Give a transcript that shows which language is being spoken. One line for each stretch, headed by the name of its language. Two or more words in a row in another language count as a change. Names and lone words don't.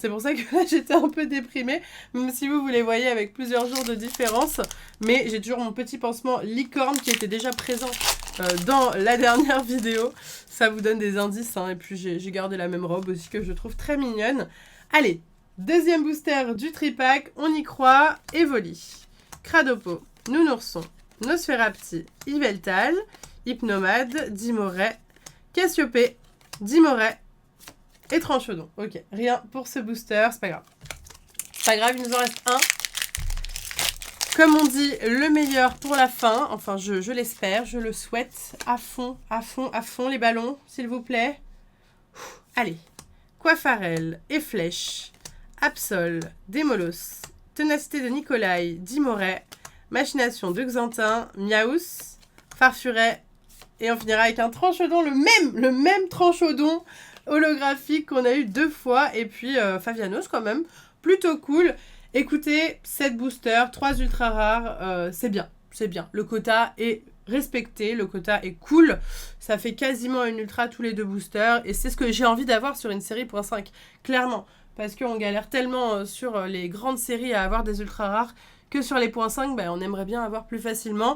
French: C'est pour ça que là j'étais un peu déprimée, même si vous les voyez avec plusieurs jours de différence. Mais j'ai toujours mon petit pansement licorne qui était déjà présent dans la dernière vidéo. Ça vous donne des indices hein. Et puis j'ai gardé la même robe aussi que je trouve très mignonne. Allez, deuxième booster du tripack, on y croit. Evoli, Cradopo, Nounourson, Nosferapti, Yveltal, Hypnomade, Dimoret, Cassiopée, Dimoret et Tranchodon. Ok, rien pour ce booster, c'est pas grave. C'est pas grave, il nous en reste un. Comme on dit, le meilleur pour la fin. Enfin, je l'espère, je le souhaite. À fond, les ballons, s'il vous plaît. Allez. Coiffarel, Efflèche, Absol, Démolos, Ténacité de Nicolai, Dimoret, Machination de Xantin, Miaous, Farfuret, et on finira avec un Tranchodon, le même Tranchodon holographique qu'on a eu 2 fois, et puis Favianos quand même, plutôt cool. Écoutez, 7 boosters, 3 ultra rares, c'est bien, le quota est respecté, le quota est cool, ça fait quasiment une ultra tous les 2 boosters, et c'est ce que j'ai envie d'avoir sur une série .5, clairement, parce qu'on galère tellement sur les grandes séries à avoir des ultra rares, que sur les .5, ben, on aimerait bien avoir plus facilement.